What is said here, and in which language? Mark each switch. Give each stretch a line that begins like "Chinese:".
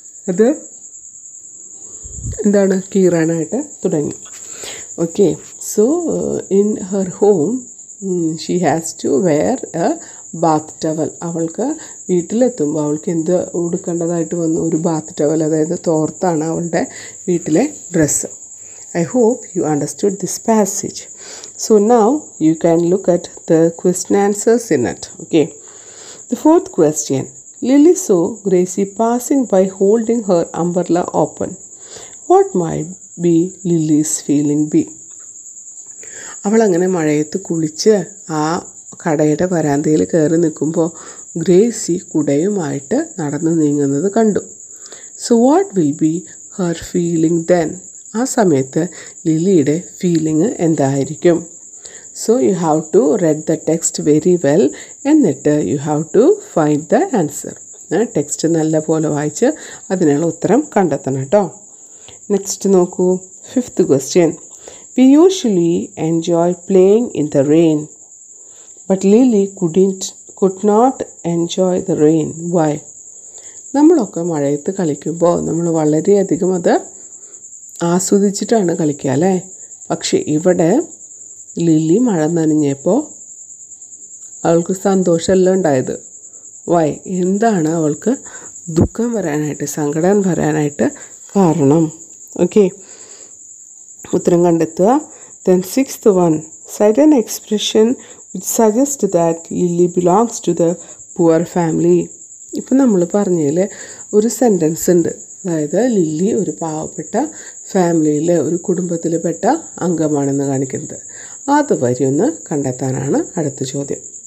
Malayalam: അത് എന്താണ്, കീറാനായിട്ട് തുടങ്ങി.
English: Okay, so in her home she has to wear a bath towel.
Malayalam: അവൾക്ക് വീട്ടിലെത്തുമ്പോൾ അവൾക്ക് എന്ത് ഉടുക്കേണ്ടതായിട്ട് വന്നു? ഒരു ബാത്ത് ടവൽ, അതായത് തോർത്താണ് അവളുടെ വീട്ടിലെ dress.
English: I hope you understood this passage. So now you can look at the question answers in it. Okay. The fourth question. Lily saw Gracie passing by holding her umbrella open. What might be Lily's feeling be?
Malayalam: അവളങ്ങനെ മഴയത്ത് കുളിച്ച് ആ കടയുടെ വരാന്തയിൽ കയറി നിൽക്കുമ്പോൾ Gracy കുടയുമായിട്ട് നടന്നു നീങ്ങുന്നത് കണ്ടു.
English: So what will be her feeling then?
Malayalam: ആ സമയത്ത് ലിലിയുടെ ഫീലിംഗ് എന്തായിരിക്കും?
English: So you have to read the text very well, എന്നിട്ട് you have to find the answer.
Malayalam: Text നല്ല പോലെ വായിച്ച് അതിനുള്ള ഉത്തരം കണ്ടെത്തണം കേട്ടോ.
English: Next നോക്കൂ, fifth question. We usually enjoy playing in the rain. But Lily could not enjoy the rain. Why?
Malayalam: നമ്മളൊക്കെ മഴയത്ത് കളിക്കുമ്പോൾ നമ്മൾ വളരെയധികം അത് ആസ്വദിച്ചിട്ടാണ് കളിക്കുക അല്ലേ? പക്ഷെ ഇവിടെ ലില്ലി മഴ നനഞ്ഞപ്പോൾ അവൾക്ക് സന്തോഷമല്ല ഉണ്ടായത്. വൈ? എന്താണ് അവൾക്ക് ദുഃഖം വരാനായിട്ട്, സങ്കടം വരാനായിട്ട് കാരണം? ഓക്കെ, ഉത്തരം കണ്ടെത്തുക.
English: Then sixth one, cite an expression which suggests that Lily belongs to the poor family.
Malayalam: ഇപ്പം നമ്മൾ പറഞ്ഞതിൽ ഒരു സെൻറ്റൻസ് ഉണ്ട്, അതായത് ലില്ലി ഒരു പാവപ്പെട്ട ഫാമിലിയിൽ, ഒരു കുടുംബത്തിൽപ്പെട്ട അംഗമാണെന്ന് കാണിക്കുന്നത്. അത് വരി ഒന്ന് കണ്ടെത്താനാണ് അടുത്ത ചോദ്യം.